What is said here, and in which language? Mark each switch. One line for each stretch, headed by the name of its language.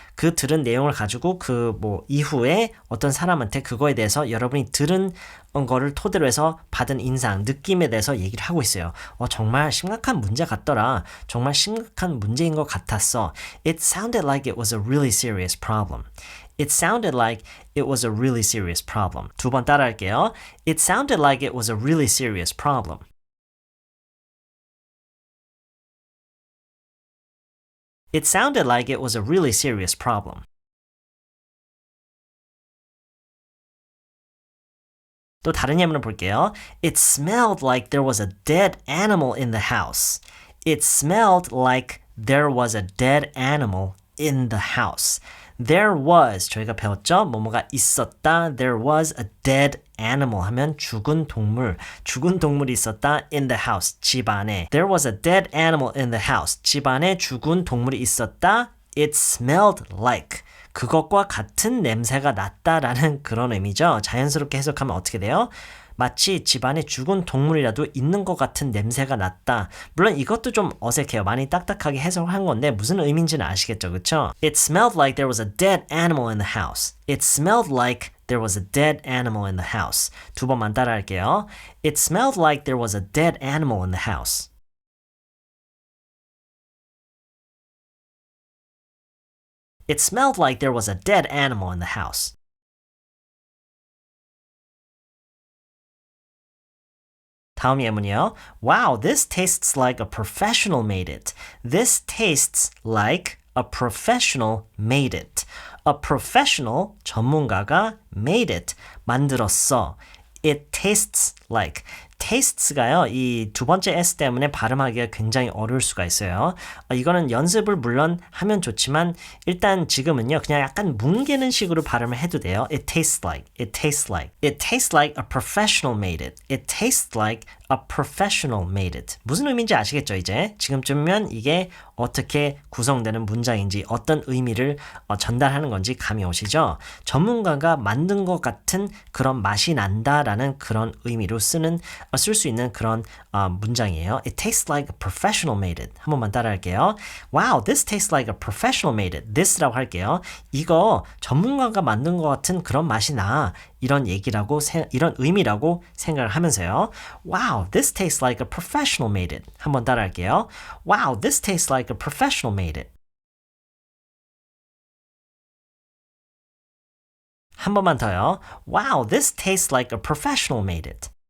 Korean: 그 들은 내용을 가지고 이후에 어떤 사람한테 그거에 대해서 여러분이 들은 거를 토대로 해서 받은 인상, 느낌에 대해서 얘기를 하고 있어요. 정말 심각한 문제 같더라. 정말 심각한 문제인 것 같았어.
English: It sounded like it was a really serious problem. It sounded like it was a really serious problem.
Korean: 두 번 따라할게요.
English: It sounded like it was a really serious problem. It sounded like it was a really serious problem.
Korean: 또 다른 예문을 볼게요.
English: It smelled like there was a dead animal in the house. It smelled like there was a dead animal in the house. There was,
Korean: 저희가 배웠죠? 뭐뭐가 있었다.
English: There was a dead animal
Korean: 하면 죽은 동물이 있었다.
English: In the house,
Korean: 집 안에.
English: There was a dead animal in the house.
Korean: 집 안에 죽은 동물이 있었다.
English: It smelled like.
Korean: 그것과 같은 냄새가 났다라는 그런 의미죠. 자연스럽게 해석하면 어떻게 돼요? 마치 집안에 죽은 동물이라도 있는 것 같은 냄새가 났다. 물론 이것도 좀 어색해요. 많이 딱딱하게 해석을 한 건데 무슨 의미인지는 아시겠죠, 그쵸?
English: It smelled like there was a dead animal in the house. It smelled like there was a dead animal in the house.
Korean: 두 번만 따라할게요.
English: It smelled like there was a dead animal in the house. It smelled like there was a dead animal in the house.
Korean: 다음 예문이요.
English: Wow, this tastes like a professional made it. This tastes like a professional made it. A professional,
Korean: 전문가가
English: made it,
Korean: 만들었어.
English: It tastes like.
Korean: tastes가요. 이 두 번째 s 때문에 발음하기가 굉장히 어려울 수가 있어요. 이거는 연습을 물론 하면 좋지만 일단 지금은요. 그냥 약간 뭉개는 식으로 발음을 해도 돼요.
English: It tastes like, it tastes like, it tastes like a professional made it. It tastes like a professional made it.
Korean: 무슨 의미인지 아시겠죠, 이제? 지금쯤이면 이게 어떻게 구성되는 문장인지 어떤 의미를 전달하는 건지 감이 오시죠? 전문가가 만든 것 같은 그런 맛이 난다라는 그런 의미로 쓸 수 있는 그런 문장이에요.
English: It tastes like a professional made it.
Korean: 한 번만 따라할게요.
English: Wow, this tastes like a professional made it.
Korean: This라고 할게요. 이거 전문가가 만든 것 같은 그런 맛이 나. 이런 얘기라고 이런 의미라고 생각을 하면서요.
English: Wow, this tastes like a professional made it.
Korean: 한번 따라할게요.
English: Wow, this tastes like a professional made it.
Korean: 한 번만 더요.
English: Wow, this tastes like a professional made it.